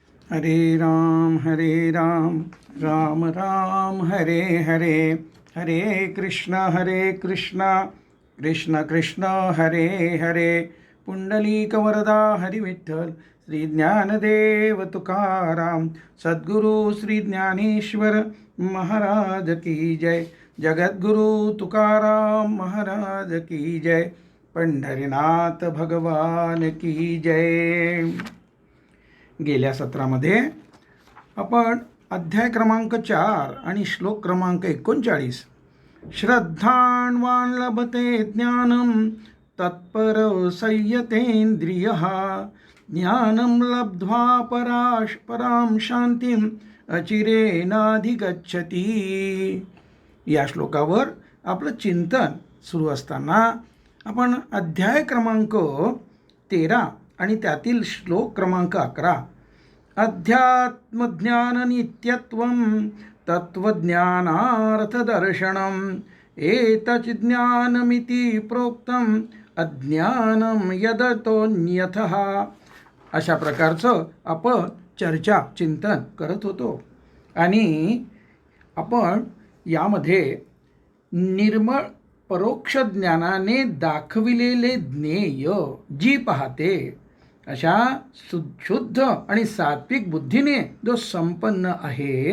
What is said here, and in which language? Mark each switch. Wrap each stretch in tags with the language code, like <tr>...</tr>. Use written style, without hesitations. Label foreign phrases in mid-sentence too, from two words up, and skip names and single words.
<sa>हरे राम राम राम हरे हरे, हरे कृष्ण कृष्ण कृष्ण हरे हरे.</sa> <mr>पुंडलीक वरदा हरी विठ्ठल, श्री ज्ञानदेव तुकाराम, सद्गुरु श्री ज्ञानेश्वर महाराज की जय. जगद्गुरु तुकाराम महाराज की जय. पंढरीनाथ भगवान की जय. गेल्या सत्रामध्ये आपण अध्याय क्रमांक 4 आणि श्लोक क्रमांक 39,</mr> <sa>श्रद्धान्वान् लभते ज्ञानं तत्पर संयतेन्द्रियः, ज्ञानं लब्ध्वा परां शांतीं अचिरेनाधिगच्छति.</sa> <mr>या श्लोकावर आपलं चिंतन सुरू असताना आपण अध्याय क्रमांक 13 आणि त्यातील श्लोक क्रमांक 11,</mr> <sa>अध्यात्मज्ञाननित्यत्वं तत्त्वज्ञानार्थदर्शनम् एतज्ज्ञानमिति प्रोक्तम् अज्ञानं यदतोऽन्यथः.</sa> <mr>अशा प्रकारचं आपण चिंतन करत होतो आणि आपण यामध्ये निर्मळ परोक्ष ज्ञानाने दाखविलेले ज्ञेय जी पाहते अशा शुद्ध आणि सात्विक बुद्धीने जो संपन्न आहे.</mr>